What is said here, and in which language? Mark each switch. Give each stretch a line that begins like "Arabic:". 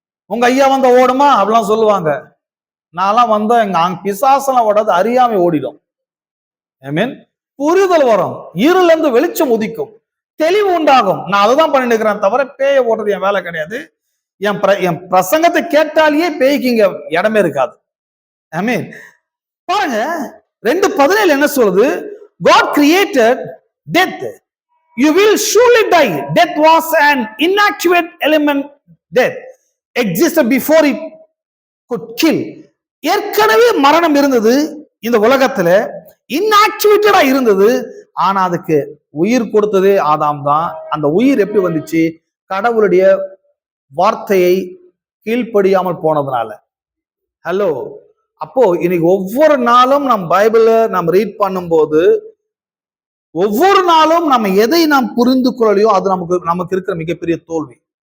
Tamil: உங்க ஐயா வந்த ஓடுமா அப்படிலாம் சொல்லுவாங்க. நான்லாம் வந்தா எங்க பிசாசெல்லாம் ஓடாது, அறியாமை ஓடிடும்.
English: I mean
Tamil: புரிதல் வரும், இருள இருந்து வெளிச்சம் உதிக்கும், தெளிவு உண்டாகும். நான் அதுதான் பண்ணிட்டு இருக்கிறேன் தவிர பேய ஓடுறது என் வேலை கிடையாது. என் பிரசங்கத்தை கேட்டாலேயே பேய்க்கு இங்க இடமே இருக்காது.
English: I mean
Tamil: பாருங்க 2:17 என்ன சொல்லுது?
English: God created death, you will surely die. Death was an inactive element. Death existed before it could kill.
Tamil: ஏற்கனவே மரணம் இருந்தது இந்த உலகத்துல, இன்ஆக்டிவேட்டடா இருந்தது. ஆனா அதுக்கு உயிர் கொடுத்ததே ஆதாம் தான். அந்த உயிர் எப்படி வந்துச்சு? கடவுளுடைய வார்த்தையை கீழ்ப்படியாமல் போனதுனால. ஹலோ, அப்போ இன்னைக்கு ஒவ்வொரு நாளும் நம் பைபிள நாம் ரீட் பண்ணும்போது, ஒவ்வொரு நாளும் நம்ம எதை நாம் புரிந்து கொள்ளலையோ அது நமக்கு இருக்கிற மிகப்பெரிய தோல்வி.